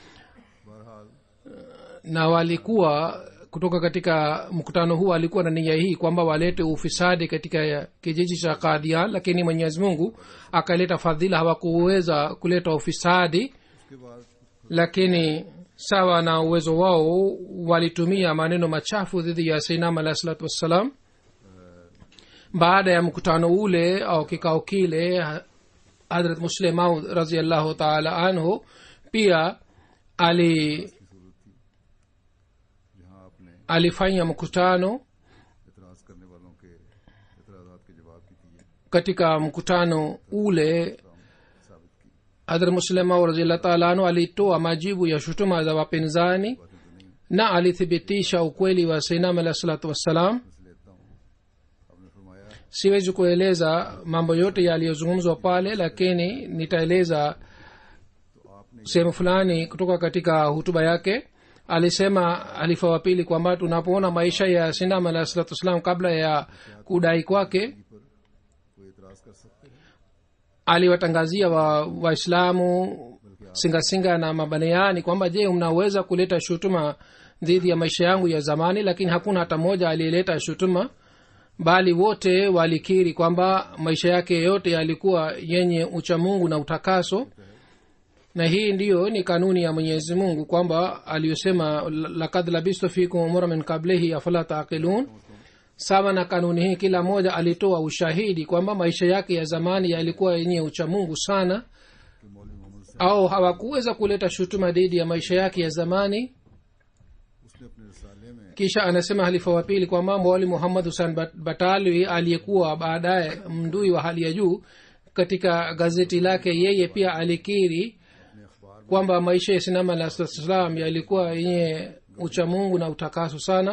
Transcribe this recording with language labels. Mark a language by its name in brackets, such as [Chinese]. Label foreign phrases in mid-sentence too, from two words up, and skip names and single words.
[Swahili] na walikuwa kutoka katika mkutano huu walikuwa na nia hii kwamba walete ufisadi katika kijiji cha Qadian, lakini Mwenyezi Mungu akaleta fadhila, hawakuweza kuleta ufisadi, lakini sawa na uwezo wao walitumia maneno machafu dhidi ya [Arabic] سيدنا عليه الصلاة والسلام. [Swahili] Baada ya mkutano ule au kikao kile, Hazrat Muslim Maud [Arabic] رضي الله تعالى عنه [Swahili] pia alifanya mkutano. [Urdu] इतराज करने वालों के इतराजात के जवाब भी दिए, [Swahili] katika mkutano ule [Urdu] साबित की। [Swahili] hadrat muslima [Arabic] رضي الله تعالى عنه [Swahili] alitoa majibu ya shutuma za wapinzani na alithibitisha ukweli wa [Arabic] سيدنا عليه الصلاة والسلام. [Urdu] लेता हूँ, आपने फरमाया [Swahili] siwezi kueleza mambo yote yaliyozungumzwa pale, lakini nitaeleza sehemu fulani kutoka katika hutuba yake. alisema halifa wa pili kwamba tunapoona maisha ya [Arabic] سيدنا عليه الصلاة والسلام [Swahili] kabla ya kudai kwake, [Urdu] कोई इतराज कर सकते हैं? [Swahili] aliwatangazia waislamu singasinga na mabaneani kwamba je, mnaweza kuleta shutuma dhidi ya maisha yangu ya zamani? Lakini hakuna hata mmoja aliyeleta shutuma, bali wote walikiri kwamba maisha yake yote yalikuwa yenye uchamungu na utakaso. na hii ndiyo ni kanuni ya Mwenyezi Mungu kwamba aliyosema [Arabic] لقد لبثت فيكم عمرا من قبله أفلا تعقلون. [Swahili] sawa na kanuni hii, kila mmoja alitoa ushahidi kwamba maisha yake ya zamani yalikuwa yenye uchamungu sana, au hawakuweza kuleta shutuma dhidi ya maisha yake ya zamani. [Urdu] उसने अपने रिसाले में [Swahili] kisha anasema halifa wa pili kwamba mwali Muhammad Hussein Batalwi aliyekuwa baadaye mdui wa hali ya juu, katika gazeti lake yeye pia alikiri kwamba maisha ya sinama la Islam yalikuwa yenye uchamungu na utakaso sana.